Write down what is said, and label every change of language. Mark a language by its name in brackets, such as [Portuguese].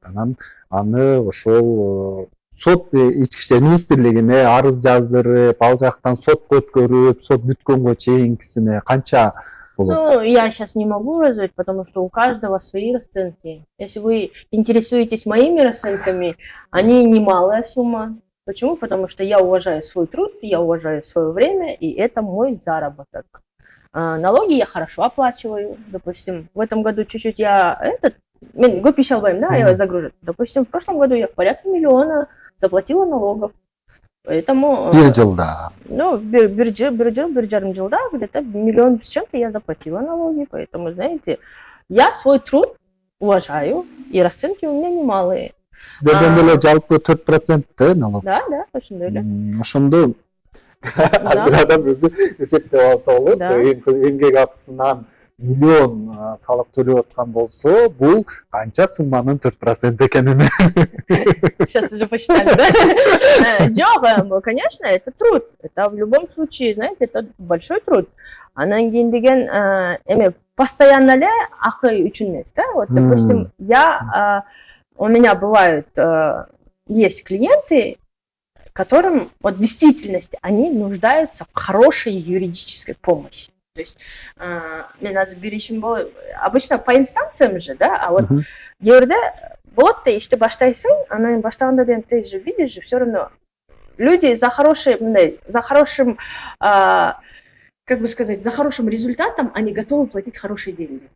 [Kyrgyz] Анан аны ошол сот ички иштер министрлигине арыз жаздырып, ал жактан сотко өткөрүп, сот бүткөнгө чейинкисине канча болот? [Russian] Ну, я сейчас не могу назвать, потому что у каждого свои расценки. Если вы интересуетесь моими расценками, они немалая сумма. Почему? Потому что я уважаю свой труд, я уважаю свое время, и это мой заработок. Налоги я хорошо оплачиваю. Допустим, в этом году чуть-чуть [Kyrgyz] мен көп иш албайм, да, аябай [Russian] загружен. Допустим, в прошлом году я в порядке миллиона заплатила налогов. Поэтому... [Kyrgyz] Бир жылда. [Russian] Ну, [Kyrgyz] бир жарым жылда [Russian] где-то миллион с чем-то я заплатила налоги. Поэтому, знаете, я свой труд уважаю, и расценки у меня немалые. [Kyrgyz] Сиздерден деле жалпы 4% налог. Да, ошондой эле. Ошондо бир адам өзү эсептеп алса болот. Эмгек акысынан миллион салык төлөп аткан болсо, бул канча сумманын 4% экенин. [Russian] Сейчас уже посчитали, да? [Kyrgyz] Жок, [Russian] конечно, это труд. Это в любом случае, знаете, это большой труд. [Kyrgyz] Анан кийин деген эме постоянно эле акы үчүн эмес, да? [Russian] Вот, допустим, у меня бывают, есть клиенты, которым вот в действительности они нуждаются в хорошей юридической помощи. То есть, обычно по инстанциям же, да, [Kyrgyz] а вот жерде болот да ишти баштайсың, анан баштаганда деген [Russian] ты же видишь же все равно люди за хорошим, как бы сказать, за хорошим результатом они готовы платить хорошие деньги.